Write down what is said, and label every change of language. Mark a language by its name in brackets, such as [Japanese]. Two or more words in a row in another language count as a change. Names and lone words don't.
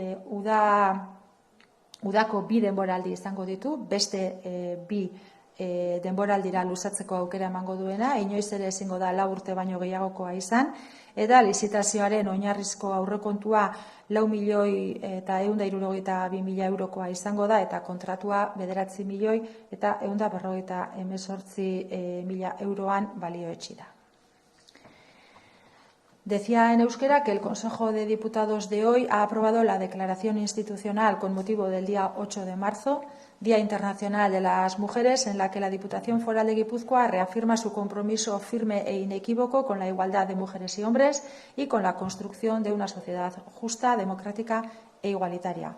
[Basque] udako 2 denboraldi izango ditu, beste 2 denboraldira luzatzeko aukera emango duena, inoiz ere ezingo da 4 urte baino gehiagokoa izan, eta lizitazioaren oinarrizko aurrekontua 4.162.000 eurokoa izango da, eta kontratua 9.158.018 euroan balioetsi da. [Spanish] Decía en euskera que el Consejo de Diputados de hoy ha aprobado la declaración institucional con motivo del día 8 de marzo, Día Internacional de las Mujeres, en la que la Diputación Foral de Guipúzcoa reafirma su compromiso firme e inequívoco con la igualdad de mujeres y hombres y con la construcción de una sociedad justa, democrática e igualitaria.